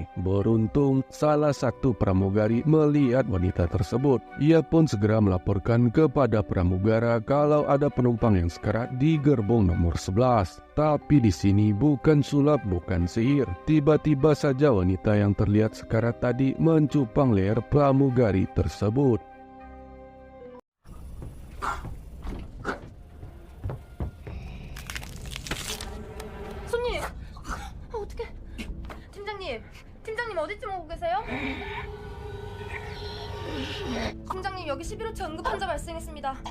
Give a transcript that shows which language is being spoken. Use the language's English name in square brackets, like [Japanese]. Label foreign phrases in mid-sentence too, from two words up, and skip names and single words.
[Indonesian] Beruntung, salah satu pramugari melihat wanita tersebut. Ia pun segera melaporkan kepada pramugara kalau ada penumpang yang sekarat di gerbong nomor 11. Tapi di sini bukan sulap, bukan sihir. Tiba-tiba saja wanita yang terlihat sekarat tadi mencupang leher pramugari tersebut. [Korean] 손님! 어떡해. 팀장님 어디쯤 오고 계세요? 팀장님 여기 11호차 응급 환자 발생했습니다.